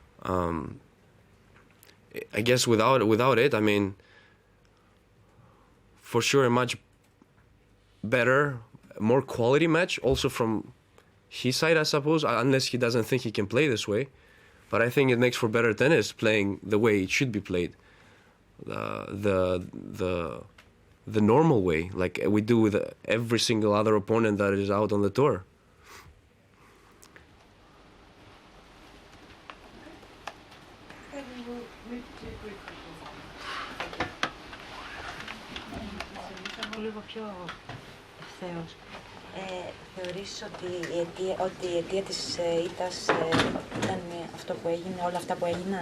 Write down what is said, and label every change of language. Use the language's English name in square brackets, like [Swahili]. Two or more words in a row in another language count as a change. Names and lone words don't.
[English] I guess without it, I mean, for sure a much better, more quality match, also from his side, I suppose, unless he doesn't think he can play this way. But I think it makes for better tennis playing the way it should be played, the normal way, like we do with every single other opponent that is out on the tour. [Greek] Λίγο πιο ευθέως. Θεωρείς ότι η αιτία της ήττας ήταν αυτό που έγινε, όλα αυτά που έγιναν?